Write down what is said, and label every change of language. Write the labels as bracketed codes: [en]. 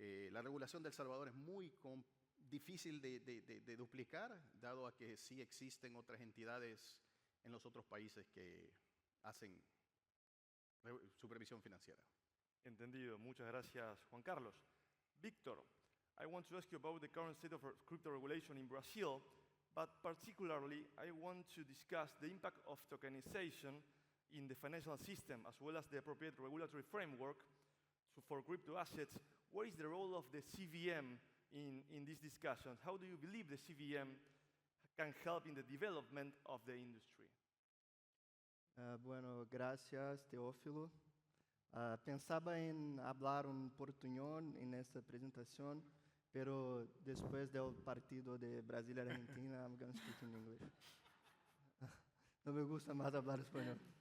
[es] La regulación del Salvador es muy difícil de duplicar, dado a que sí existen otras entidades en los otros países que hacen supervisión financiera. Entendido. Muchas gracias, Juan Carlos. [en] Víctor, I want to ask you about the current state of crypto regulation in Brazil, but particularly I want to discuss the impact of tokenization in the financial system, as well as the appropriate regulatory framework for crypto assets. What is the role of the CVM in these discussions? How do you believe the CVM can help in the development of the industry? [es] Bueno, gracias, Teófilo. Pensaba en hablar un portuñol en esta presentación, pero después del partido de Brasil y Argentina, [en] I'm going to speak in English. [es] No me gusta más hablar español.